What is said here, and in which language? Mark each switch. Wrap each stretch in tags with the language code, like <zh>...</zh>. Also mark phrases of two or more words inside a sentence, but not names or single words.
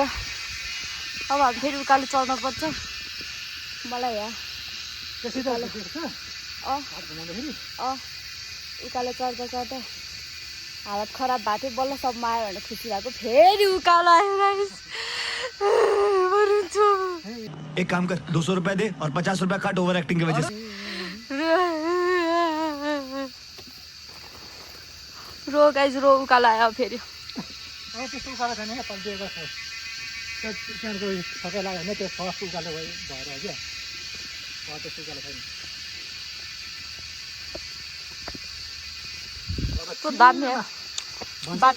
<ne>अब हामी फेरि उकालो चढ्नु पर्छ। मलाई यहाँ उकालो चढ्दा हालत खराब भएको थियो। बल्लसम्म आयो भने खुसी भएको। फेरि उकालो आयो गाइस।</ne> <hi>एक काम कर 200 रुपए दे और 50 रुपए काट ओवर एक्टिंग की वजह से।</hi> <ne>गाइस रो उकालो आयो फेरि त्यस्तो उकालो छैन क्या पल्टिएको त्यहाँको सबै लाग्यो होइन त्यो फर्स्ट उकालो भएर हो क्या त्यस्तो उकालो छैन कस्तो दामी हो बाटो</ne>